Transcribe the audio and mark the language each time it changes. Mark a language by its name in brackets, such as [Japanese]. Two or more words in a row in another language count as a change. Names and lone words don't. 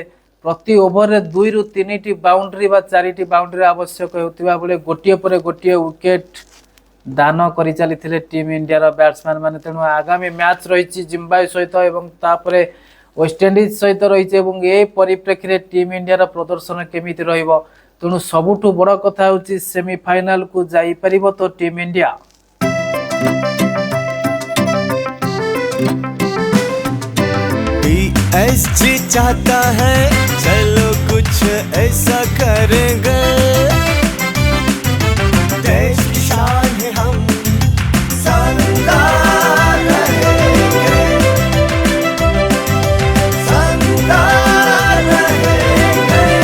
[Odia] ପ୍ରତି ଓଭରରେ 2ରୁ 3ଟି ବାଉଣ୍ଡ୍ରି ବା 4ଟି ବାଉଣ୍ଡ୍ରି ଆବଶ୍ୟକ ହେଉଥିବା ବେଳେ ଗୋଟିଏ ପରେ ଗୋଟିଏ ୱିକେଟ୍ ଦାନ କରି ଚାଲିଥିଲେ ଟିମ୍ ଇଣ୍ଡିଆର ବ୍ୟାଟ୍ସମ୍ୟାନ୍ ମାନେ। ତେଣୁ ଆଗାମୀ ମ୍ୟାଚ୍ ରହିଛି ଜିମ୍ବାବୁଏ ସହିତ ଏବଂ ତାପରେ ୱେଷ୍ଟଇଣ୍ଡିଜ ସହିତ ରହିଛି ଏବଂ ଏ ପରିପ୍ରେକ୍ଷୀରେ ଟିମ୍ ଇଣ୍ଡିଆର ପ୍ରଦର୍ଶନ କେମିତି ରହିବ। ତେଣୁ ସବୁଠୁ ବଡ଼ କଥା ହେଉଛି ସେମିଫାଇନାଲକୁ ଯାଇପାରିବ ତ ଟିମ୍ ଇଣ୍ଡିଆ। [Hindi] PSG चाहता है चलो कुछ ऐसा करेंगे, देश की शान है हम शानदार रहेंगे, शानदार रहेंगे।